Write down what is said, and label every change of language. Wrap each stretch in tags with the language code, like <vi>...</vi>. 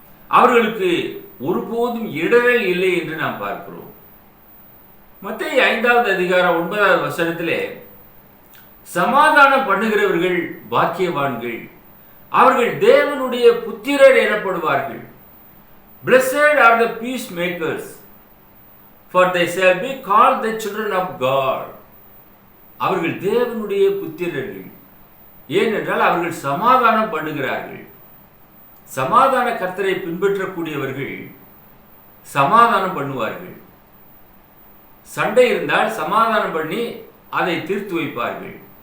<ta>அவர்களுக்கு ஒருபோதும் இடரல் இல்லை என்று நாம் பார்க்கிறோம். மத்தேயு 5வது அதிகாரம் 9வது வசனத்திலே சமாதானம் பண்ணுகிறவர்கள் பாக்கியவான்கள், அவர்கள் தேவனுடைய புத்திரர் எனப்படுவார்கள்.</ta> <en>Blessed are the peacemakers, for they shall be called the children of God.</en> <ta>அவர்கள் தேவனுடைய புத்திரர்கள், ஏனென்றால் அவர்கள் சமாதானம் பண்ணுகிறார்கள். சமாதான கர்த்தரை பின்பற்றக்கூடியவர்கள் சமாதானம் பண்ணுவார்கள். சண்டை இருந்தால் சமாதானம் பண்ணி அதை தீர்த்து வைப்பார்கள்.</ta>